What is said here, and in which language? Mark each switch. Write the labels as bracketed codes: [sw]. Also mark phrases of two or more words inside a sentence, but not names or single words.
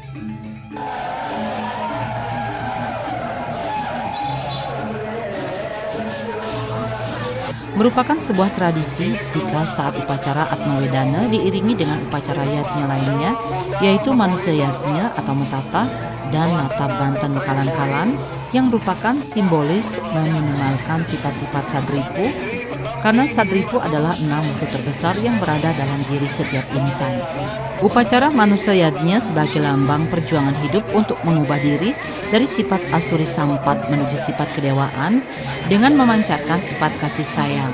[id] Merupakan sebuah tradisi jika saat upacara Atmawedana diiringi dengan upacara yatnya lainnya, yaitu manusia yatnya atau mutata dan nata banten kalan-kalan yang merupakan simbolis meminimalkan sifat-sifat sadripu, karena sadripu adalah 6 musuh terbesar yang berada dalam diri setiap insan. Upacara manusia yatnya sebagai lambang perjuangan hidup untuk mengubah diri dari sifat asuri sampat menuju sifat kedewaan dengan memancarkan sifat kasih sayang.